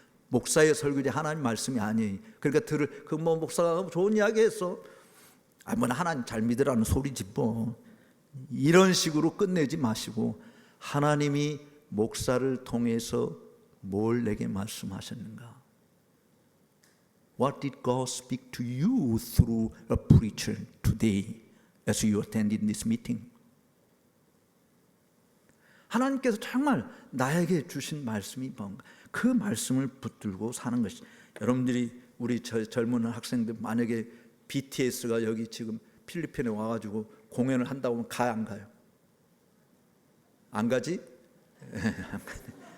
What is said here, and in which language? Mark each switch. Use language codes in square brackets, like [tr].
[ko] 목사의 설교지 하나님 말씀이 아니에요. 그러니까 목사가 좋은 이야기했어. 뭐 하나님 잘 믿으라는 소리지 뭐. 이런 식으로 끝내지 마시고, 하나님이 목사를 통해서 뭘 내게 말씀하셨는가? [en] What did God speak to you through a preacher today as you attended this meeting? [ko] 하나님께서 정말 나에게 주신 말씀이 뭔가, 그 말씀을 붙들고 사는 것이. 여러분들이 우리 젊은 학생들 만약에 BTS가 여기 지금 필리핀에 와가지고 공연을 한다고 하면 가요, 안 가요? 안 가지? 안 가지.